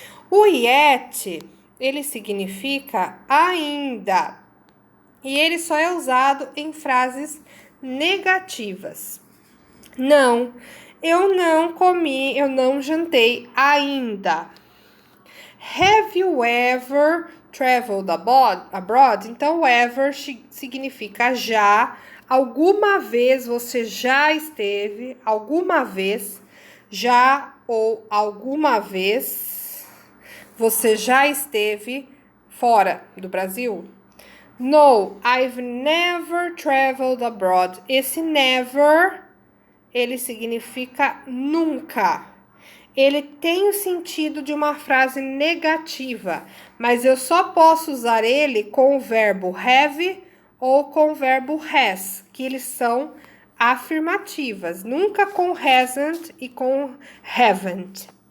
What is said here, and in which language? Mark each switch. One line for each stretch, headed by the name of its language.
Portuguese: O yet, ele significa ainda. E ele só é usado em frases negativas. Não, eu não comi, eu não jantei ainda.
English: Have you ever traveled abroad?
Portuguese: Então, ever significa já. Alguma vez você já esteve, alguma vez, já ou alguma vez você já esteve fora do Brasil?
English: No, I've never traveled abroad.
Portuguese: Esse never, ele significa nunca. Ele tem o sentido de uma frase negativa, mas eu só posso usar ele com o verbo have ou com o verbo has, que eles são afirmativas, nunca com hasn't e com haven't.